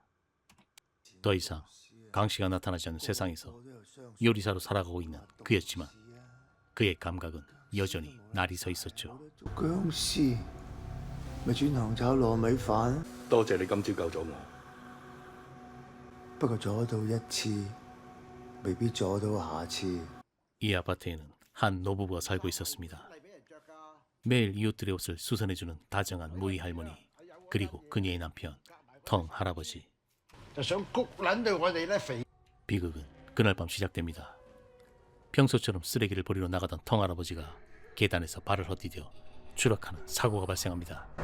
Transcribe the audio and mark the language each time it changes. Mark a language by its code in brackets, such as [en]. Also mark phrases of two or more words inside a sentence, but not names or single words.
[ko] 더 이상 강씨가 나타나지 않는 세상에서 요리사로 살아가고 있는 그였지만 그의 감각은 여전히 날이 서 있었죠. [yue] 僵屍咪轉行炒糯米飯，多謝你今朝救咗我。不過阻到一次，未必阻到下次。 [ko] 이 아파트에는 한 노부부가 살고 있었습니다. 매일 이웃들의 옷을 수선해주는 다정한 무희 할머니, 그리고 그녀의 남편 텅 할아버지. 비극은 그날 밤 시작됩니다. 평소처럼 쓰레기를 버리러 나가던 텅 할아버지가 계단에서 발을 헛디뎌 추락하는 사고가 발생합니다.